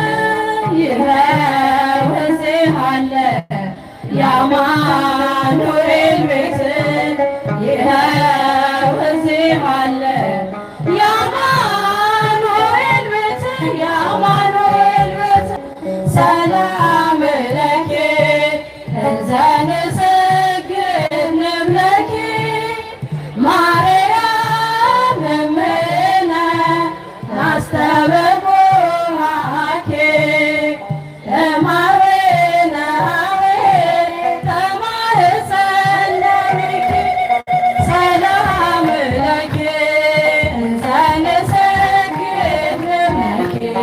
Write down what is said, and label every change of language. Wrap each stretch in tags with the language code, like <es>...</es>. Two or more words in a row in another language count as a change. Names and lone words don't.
<am>ይኸው እዚህ አለ የአማኑኤል ቤት ይኸው እዚህ አለ የአማኑኤል ቤት የአማኑኤል ቤት</am> <gez>ሰላም ለኪ እንዘ ንሰግድ ለኪ ማርያም እምነ ናስተበኩሃኪ እማቤናዌ ተማኅፀነ ብኪ ሰላም ለኪ እንዘ ንሰግድ ለኪ</gez>